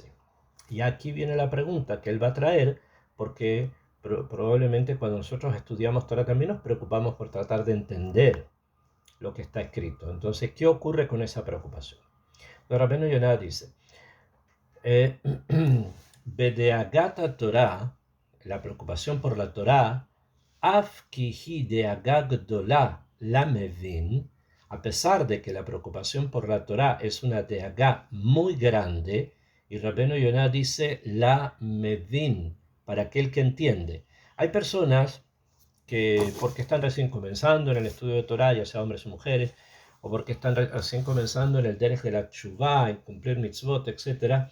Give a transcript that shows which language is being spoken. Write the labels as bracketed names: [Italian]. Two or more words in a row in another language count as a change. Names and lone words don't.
[Spanish] Y aquí viene la pregunta que él va a traer, porque probablemente cuando nosotros estudiamos Torah también nos preocupamos por tratar de entender lo que está escrito. Entonces, ¿qué ocurre con esa preocupación? Rabbeinu Yonah dice, [Hebrew] בדאגת תורה, [Spanish] la preocupación por la Torah, [Hebrew] אף כי היא דאגה גדולה למבין, [Spanish] a pesar de que la preocupación por la Torah es una deagá muy grande, Y Rabbeinu Yonah dice [Hebrew] למבין, [Spanish] para aquel que entiende. Hay personas que porque están recién comenzando en el estudio de Torah, ya sea hombres o mujeres, o porque están recién comenzando en el derech de la tshuvá, en cumplir mitzvot, etc.